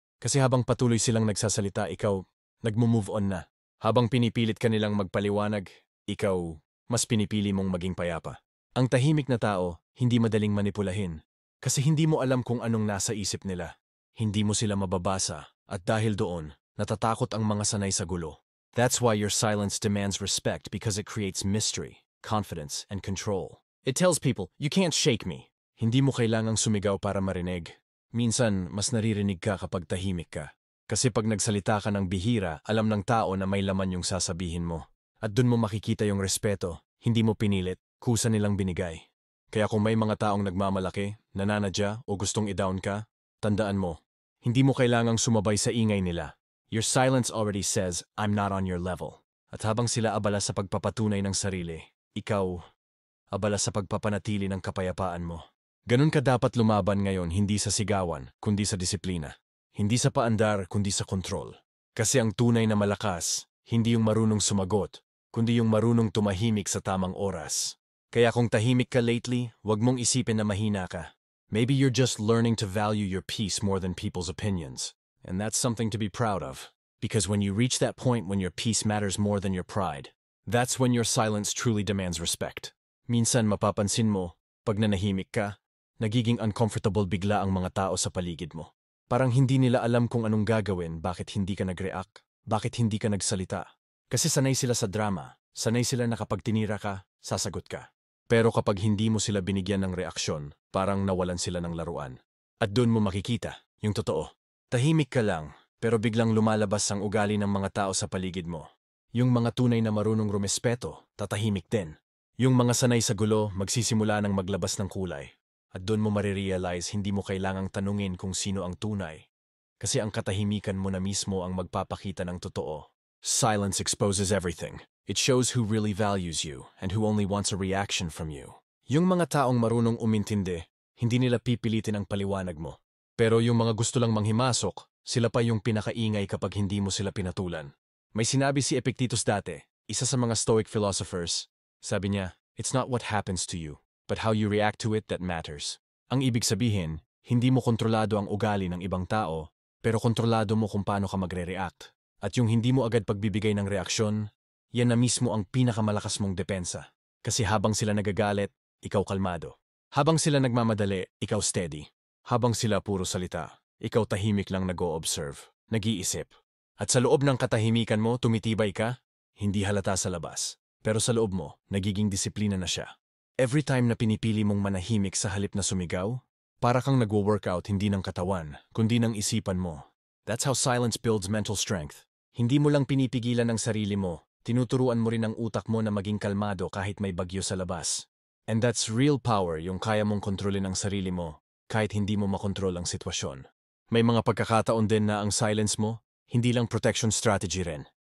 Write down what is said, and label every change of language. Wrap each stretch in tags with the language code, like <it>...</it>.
<tl>Kasi habang patuloy silang nagsasalita, ikaw, nagmo-move on na. Habang pinipilit ka nilang magpaliwanag, ikaw, mas pinipili mong maging payapa. Ang tahimik na tao, hindi madaling manipulahin. Kasi hindi mo alam kung anong nasa isip nila. Hindi mo sila mababasa, at dahil doon, natatakot ang mga sanay sa gulo.</tl> <en>That's why your silence demands respect because it creates mystery, confidence, and control. It tells people, you can't shake me.</en> <tl>Hindi mo kailangang sumigaw para marinig. Minsan, mas naririnig ka kapag tahimik ka. Kasi pag nagsalita ka ng bihira, alam ng tao na may laman yung sasabihin mo. At dun mo makikita yung respeto, hindi mo pinilit, kusa nilang binigay. Kaya kung may mga taong nagmamalaki, nananadya o gustong i-down ka, tandaan mo, hindi mo kailangang sumabay sa ingay nila.</tl> <en>Your silence already says, I'm not on your level.</en> <tl>At habang sila abala sa pagpapatunay ng sarili, ikaw, abala sa pagpapanatili ng kapayapaan mo. Ganun ka dapat lumaban ngayon, hindi sa sigawan, kundi sa disiplina. Hindi sa paandar, kundi sa kontrol. Kasi ang tunay na malakas, hindi yung marunong sumagot, kundi yung marunong tumahimik sa tamang oras. Kaya kung tahimik ka lately, wag mong isipin na mahina ka.</tl> <en>Maybe you're just learning to value your peace more than people's opinions. And that's something to be proud of. Because when you reach that point when your peace matters more than your pride, that's when your silence truly demands respect.</en> <tl>Minsan mapapansin mo, pag nanahimik ka, nagiging uncomfortable bigla ang mga tao sa paligid mo. Parang hindi nila alam kung anong gagawin, bakit hindi ka nag-react, bakit hindi ka nagsalita. Kasi sanay sila sa drama, sanay sila na kapag tinira ka, sasagot ka. Pero kapag hindi mo sila binigyan ng reaksyon, parang nawalan sila ng laruan. At doon mo makikita, yung totoo. Tahimik ka lang, pero biglang lumalabas ang ugali ng mga tao sa paligid mo. Yung mga tunay na marunong rumespeto, tatahimik din. Yung mga sanay sa gulo, magsisimula ng maglabas ng kulay. At doon mo marirealize hindi mo kailangang tanungin kung sino ang tunay. Kasi ang katahimikan mo na mismo ang magpapakita ng totoo.</tl> <en>Silence exposes everything. It shows who really values you and who only wants a reaction from you.</en> <tl>Yung mga taong marunong umintindi, Hindi nila pipilitin ang paliwanag mo. Pero yung mga gusto lang manghimasok, sila pa yung pinakaingay kapag hindi mo sila pinatulan. May sinabi si Epictetus dati, isa sa mga Stoic philosophers. Sabi niya,</tl> <en>"It's not what happens to you, but how you react to it that matters."</en> <tl>Ang ibig sabihin, hindi mo kontrolado ang ugali ng ibang tao, pero kontrolado mo kung paano ka magre-react. At yung hindi mo agad pagbibigay ng reaksyon, yan na mismo ang pinakamalakas mong depensa. Kasi habang sila nagagalit, ikaw kalmado. Habang sila nagmamadali, ikaw steady. Habang sila puro salita, ikaw tahimik lang nag-o-observe, nag-iisip. At sa loob ng katahimikan mo, tumitibay ka, hindi halata sa labas. Pero sa loob mo, nagiging disiplina na siya. Every time na pinipili mong manahimik sa halip na sumigaw, para kang nagwo-workout hindi ng katawan, kundi ng isipan mo.</tl> <en>That's how silence builds mental strength.</en> <tl>Hindi mo lang pinipigilan ang sarili mo, tinuturuan mo rin ang utak mo na maging kalmado kahit may bagyo sa labas.</tl> <en>And that's real power,</en> <tl>yung kaya mong kontrolin ang sarili mo, kahit hindi mo makontrol ang sitwasyon. May mga pagkakataon din na ang silence mo, hindi lang protection strategy rin.</tl>